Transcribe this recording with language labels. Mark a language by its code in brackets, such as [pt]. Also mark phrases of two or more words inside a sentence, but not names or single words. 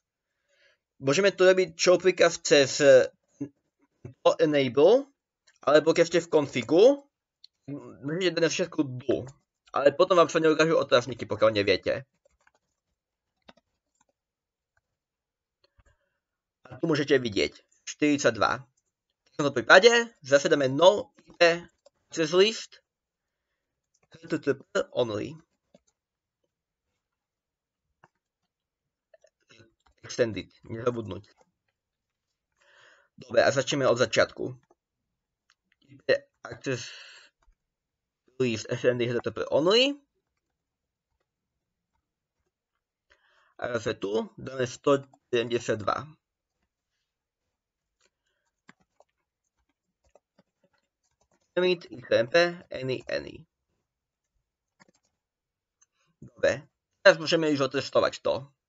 [sk] Môžeme to robiť show príkaz cez enable, alebo keď ste v configu, môžete dať na všetku do. Ale potom vám sa neukážu otázniky, pokiaľ neviete. A tu môžete vidieť 42. V tomto prípade zase dáme [en] no IP access list HTTP only. [sk] Extended, nezabudnúť. Dobre, a začneme od začiatku. [en] IP access list extended HTTP only. [sk] A zase tu dáme 172. [en] Limit XMP any. [sk] Dobre, teraz môžeme už otestovať to.